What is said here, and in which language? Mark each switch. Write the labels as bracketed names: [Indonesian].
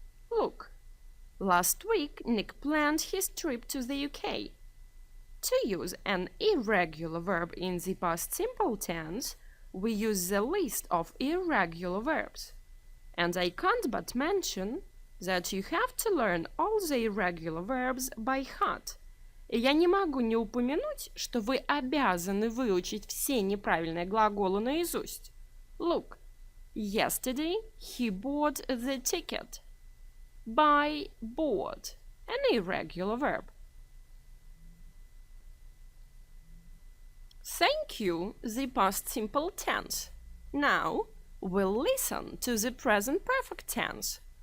[English] Look, last week Nick planned his trip to the UK. To use an irregular verb in the past simple tense, we use the list of irregular verbs. And I can't but mention that you have to learn all the irregular verbs by heart. [Russian] И я не могу не упомянуть, что вы обязаны выучить все неправильные глаголы наизусть. [English] Look, yesterday he bought the ticket. Buy, bought, an irregular verb. Thank you, the past simple tense. Now, we'll listen to the present perfect tense.